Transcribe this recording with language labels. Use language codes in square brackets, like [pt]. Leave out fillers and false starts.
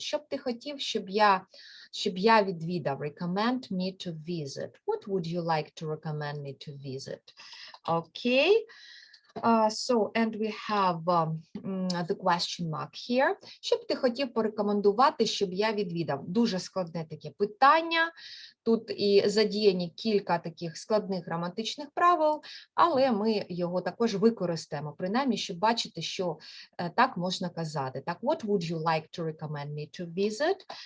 [uk] Що б ти хотів, щоб я відвідав? [en] Recommend me to visit. What would you like to recommend me to visit? Okay. And we have the question mark here. [uk] Що б ти хотів порекомендувати, щоб я відвідав? Дуже складне таке питання. Тут і задіяні кілька таких складних граматичних правил, але ми його також використаємо, принаймні, щоб бачити, що так можна казати. [en] Так, what would you like to recommend me to visit?